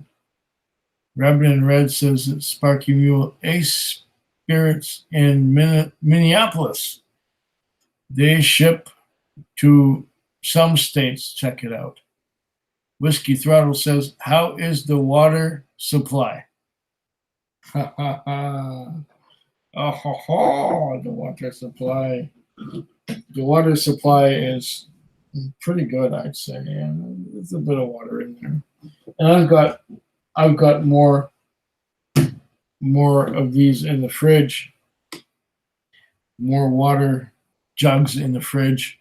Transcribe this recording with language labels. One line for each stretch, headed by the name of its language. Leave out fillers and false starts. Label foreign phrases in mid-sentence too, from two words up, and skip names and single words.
English: Rabbit in Red says that Sparky Mule Ace Spirits in Minneapolis. They ship to some states. Check it out. Whiskey Throttle says, how is the water supply? Ha ha ha. Oh, ho, ho, the water supply. The water supply is pretty good, I'd say. Yeah, there's a bit of water in there. And I've got more of these in the fridge. More water jugs in the fridge.